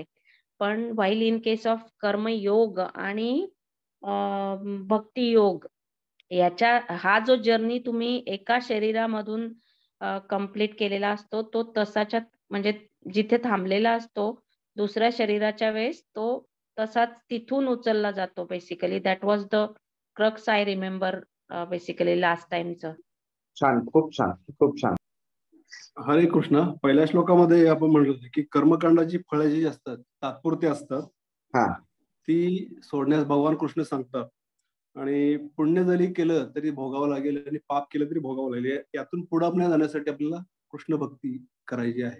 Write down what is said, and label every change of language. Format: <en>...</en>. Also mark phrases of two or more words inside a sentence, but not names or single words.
<mr>पण</mr> <en>while in case of</en> <mr>कर्मयोग आणि भक्ती योग याच्या हा जो जर्नी तुम्ही एका शरीरामधून कंप्लीट केलेला असतो तो तसाच्या म्हणजे जिथे थांबलेला असतो दुसऱ्या शरीराच्या वेळेस तो तसाच तिथून उचलला जातो बेसिकली।</mr> <en>that was the crux I remember basically last timeचं।</en> <mr>छान, खूप छान, खूप छान। हरे कृष्ण। पहिल्या श्लोकामध्ये आपण म्हणलं होतं की कर्मकांडाची फळं जी असतात तात्पुरती असतात, ती सोडण्यास भगवान कृष्ण सांगतात आणि पुण्य जरी केलं तरी भोगावं लागेल आणि पाप केलं तरी भोगावं लागेल। यातून पुढे जाण्यासाठी आपल्याला कृष्ण भक्ती करायची आहे।</mr>